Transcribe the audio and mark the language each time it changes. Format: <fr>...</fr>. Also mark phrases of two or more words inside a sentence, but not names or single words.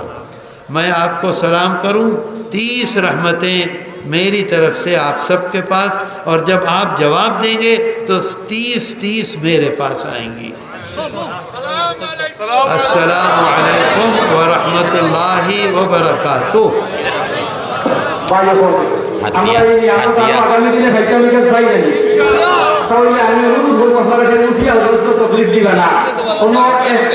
<ur>میں آپ کو سلام کروں 30 رحمتیں میری طرف سے آپ سب کے پاس، اور جب آپ جواب دیں گے تو 30 میرے پاس آئیں گی۔</ur> <ar>السلام علیکم ورحمۃ اللہ وبرکاتہ۔</ar> <bn>আমরা এই আগামী দিনে ভাইকে ভাইকে চাই জানি তাহলে আমি অনুরোধ করবো আপনারা এখানে উঠিয়া তকলিফ দিবে না।</bn>